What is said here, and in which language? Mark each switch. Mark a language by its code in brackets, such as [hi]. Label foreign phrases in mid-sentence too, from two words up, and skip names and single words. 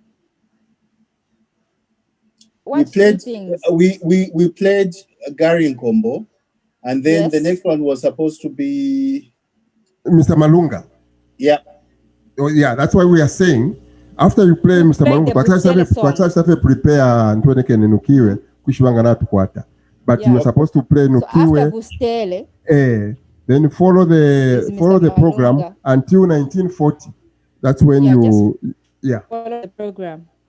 [en] What things? We played Gary and Combo, and then the next one was supposed to be Mr. Malunga. Yeah. Oh, yeah, that's why we are saying after you play Mr. [bem] Malunga, prepare Antonio Nukiwe kushibanga na tukwata. [en] But you are supposed to play Nukiwe. Then follow the program until 1940. That's when follow the program.